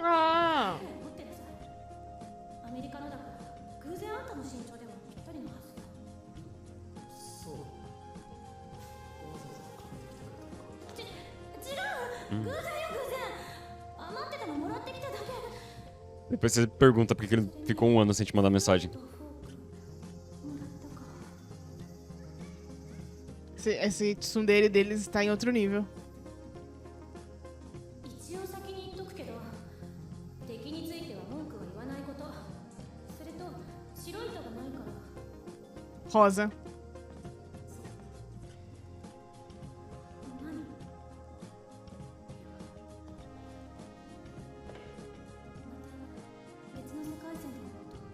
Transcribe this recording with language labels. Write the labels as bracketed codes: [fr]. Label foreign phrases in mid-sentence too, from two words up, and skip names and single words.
[ja] Ah. 持ってなさい。アメリカのだから偶然あんたの身長ではぴったりのはずよ。そう。わざわざ買ってきてくれたのか。違う、偶然よ偶然。余ってたのもらってきただけ。 [pt] Depois você pergunta por que ele ficou um ano sem te mandar mensagem. [ja] とフォークもらったか。 [pt] Esse tsundere deles está em outro nível. [ja] 一応先に言っとくけど、敵については文句は言わないこと。それと白い糸がないから。 [pt] Rosa. [ja] 何？また別の世界線でのこと。